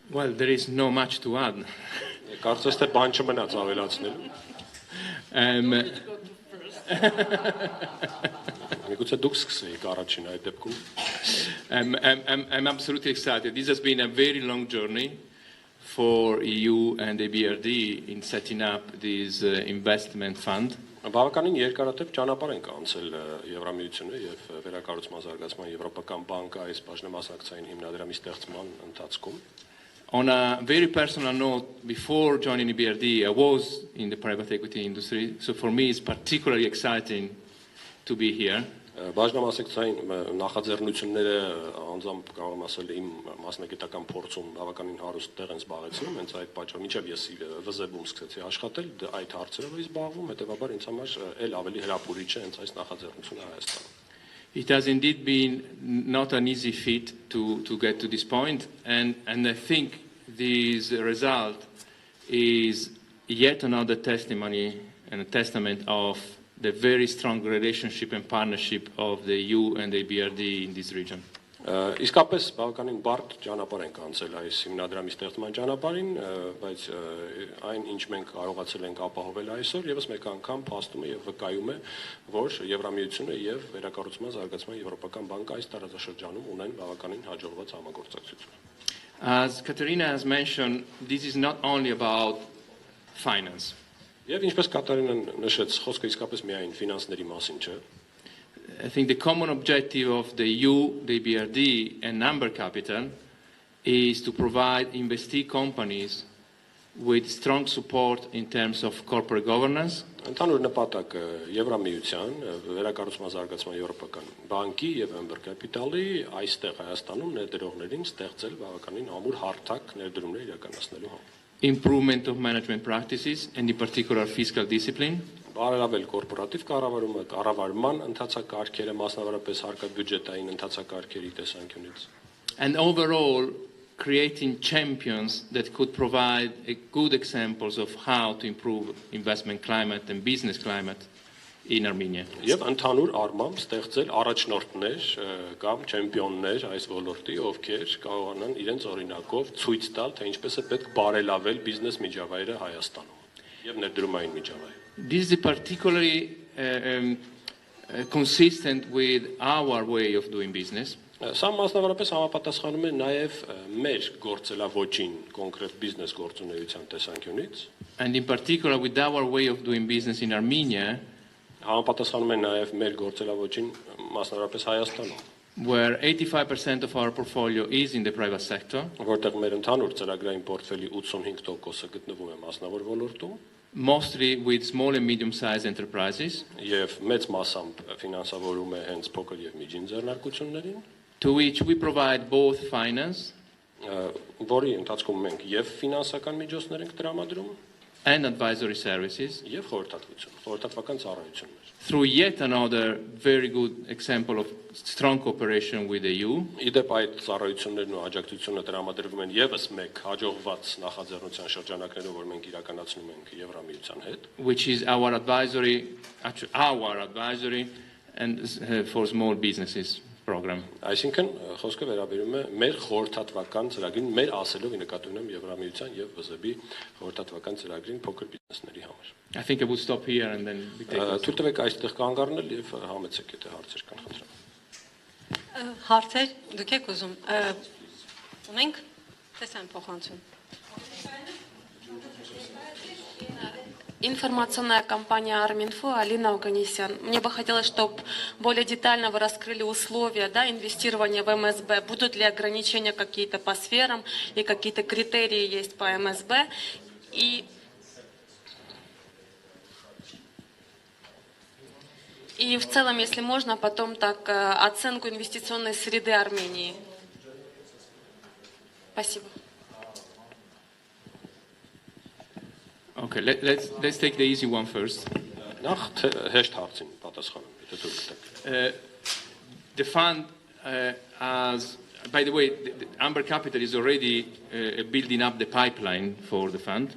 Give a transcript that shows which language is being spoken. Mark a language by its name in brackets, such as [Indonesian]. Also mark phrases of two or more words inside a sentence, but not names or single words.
[English] Well, there is no much to add. [Armenian] Կարծես թե բան չմնաց ավելացնելու։ Միգուցե դուք սկսեիք առաջին այդ դեպքում։ [English] I'm absolutely excited. This has been a very long journey for EU and the BRD in setting up this investment fund. [Armenian] Բավականին երկարատև ճանապարհ ենք անցել Եվրամիությունը եւ վերակառուցման զարգացման Եվրոպական բանկը այս բաժնեմասնակցային հիմնադրամի ստեղծման ընթացքում։ [English] On a very personal note, before joining the BRD, I was in the private equity industry, so for me it's particularly exciting to be here. [Armenian] Բաժնեմասնակցային նախաձեռնությունները անձամբ կարող եմ ասել իմ մասնագիտական փորձում բավականին հարուստ տեղ են զբաղեցնում, հենց այդ պատճառով մինչև ես ՎԶԵԲ-ում սկսեցի աշխատել, այդ հարցերով էի զբաղվում, հետեւաբար ինձ համար էլ ավելի հրապուրիչ է հենց այս նախաձեռնությունը Հայաստանում։ [English] It has indeed been not an easy feat to get to this point, and I think this result is yet another testimony and a testament of the very strong relationship and partnership of the EU and the BRD in this region. [Armenian] Իսկապես բավականին բարդ ճանապարհ ենք անցել այս հիմնադրամի ստեղծման ճանապարհին, բայց այն ինչ մենք կարողացել ենք ապահովել այսօր, եւս մեկ անգամ փաստում է եւ վկայում է, որ Եվրամիությունը եւ վերակառուցման զարգացման Եվրոպական բանկը այս տարածաշրջանում ունեն բավականին հաջողված համագործակցություն։ [English] As Katerina has mentioned, this is not only about finance. [Armenian] Եվ ինչպես Կատարինան նշեց, խոսքը իսկապես միայն ֆինանսների մասին չէ։ [English] I think the common objective of the EU, the BRD, and Amber Capital is to provide investee companies with strong support in terms of corporate governance. [Armenian] Ընդհանուր նպատակը Եվրամիության վերակառուցման զարգացման Եվրոպական բանկի եւ Amber Capital-ի այստեղ Հայաստանում ներդրողներին ստեղծել բավականին ամուր հարթակ ներդրումներ իրականացնելու համար։ [English] Improvement of management practices and in particular fiscal discipline. [Armenian] Բարելավել կորպորատիվ կառավարման ընթացակարգերը, մասնավորապես հարկաբյուջետային ընթացակարգերի տեսանկյունից։ [English] And overall creating champions that could provide good examples of how to improve investment climate and business climate in Armenia. [Armenian] Եվ ընդհանուր առմամբ ստեղծել առաջնորդներ կամ չեմպիոններ այս ոլորտի, ովքեր կարողանան իրենց օրինակով ցույց տալ, թե ինչպես է պետք բարելավել բիզնես միջավայրը Հայաստանում եւ ներդրումային միջավայրը։ [English] This is particularly consistent with our way of doing business. [Armenian] Սա մասնավորապես համապատասխանում է նաև մեր գործելավոճին կոնկրետ բիզնես գործունեության տեսանկյունից։ [English] And in particular with our way of doing business in Armenia. [Armenian] Համապատասխանում է նաև մեր գործելավոճին մասնավորապես Հայաստանում, [English] where 85% of our portfolio is in the private sector. [Armenian] Որտեղ մեր ընդհանուր ծրագրային պորտֆելի 85%-ը գտնվում է մասնավոր ոլորտում, [English] mostly with small and medium-sized enterprises. [Armenian] Եվ մեծ մասամբ ֆինանսավորում է հենց փոքր եւ միջին ձեռնարկություններին, [English] to which we provide both finance [Armenian] որի ընթացքում մենք եւ ֆինանսական միջոցներ ենք տրամադրում [English] and advisory services. [Armenian] Եվ խորհրդատվական ծառայություններ. [English] Through yet another very good example of strong cooperation with the EU. [Armenian] Իդեպ այդ ծառայություններն ու աջակցությունը տրամադրվում են եւս մեկ հաջողված նախաձեռնության շրջանակներով, որ մենք իրականացնում ենք Եվրամիության հետ, [English] which is our advisory and for small businesses program. [Armenian] Այսինքն խոսքը վերաբերում է մեր խորհրդատվական ծրագրին, մեր ասելով նկատի ունեմ Եվրամիության եւ ՎԶԵԲ-ի խորհրդատվական ծրագրին փոքր բիզնեսների համար։ [English] I think I would stop here and then we take it. [Armenian] Թույլ տվեք այստեղ կանգ առնել եւ համեցեք, եթե հարցեր կան, խնդրեմ։ Հարցեր դուք եք ուզում։ Ունենք տեսան փոխանցում։ [Russian] Информационная компания Арминфо, Алина Оганесян. Мне бы хотелось, чтобы более детально вы раскрыли условия, да, инвестирования в МСБ. Будут ли ограничения какие-то по сферам и какие-то критерии есть по МСБ? И в целом, если можно, потом так оценку инвестиционной среды Армении. Спасибо. [English] Okay, let's take the easy one first. The fund, by the way, the Amber Capital is already building up the pipeline for the fund.